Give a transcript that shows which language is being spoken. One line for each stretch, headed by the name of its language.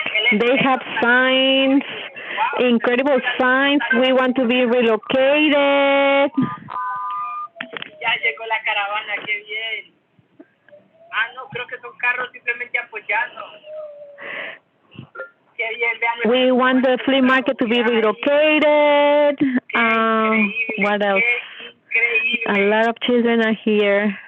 English: They have signs, incredible signs. We want to be relocated.
Spanish: Ya llegó la caravana, qué bien. No, creo que son carros simplemente apoyando. Qué bien, vean.
English: We want the flea market to be relocated. What else? A lot of children are here.